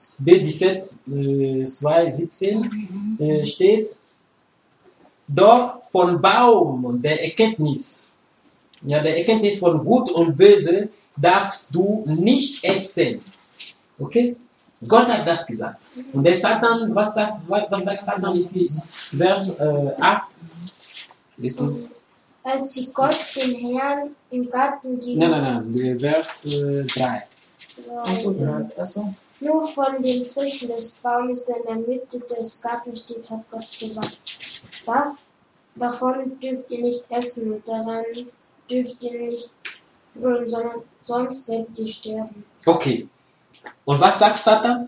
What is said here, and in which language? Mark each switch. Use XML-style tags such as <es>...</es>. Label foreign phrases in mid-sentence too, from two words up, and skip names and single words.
<de>2,17, steht, doch von Baum der Erkenntnis, ja, der Erkenntnis von Gut und Böse darfst du nicht essen. Okay? Gott hat das gesagt. Und der Satan, was sagt Satan ici? Vers 8. Liest du? Als sie Gott, den Herrn, im Garten</de> <fr>Non, non, non, le vers 3. Also, de toute façon,</fr> <de>Nur von den Früchten des Baumes, der in der Mitte des Gartens steht, hat Gott gesagt. Davon dürft ihr nicht essen und daran dürft ihr nicht rühren, sondern sonst werdet ihr sterben. Ok. Und was sagt Satan?</de>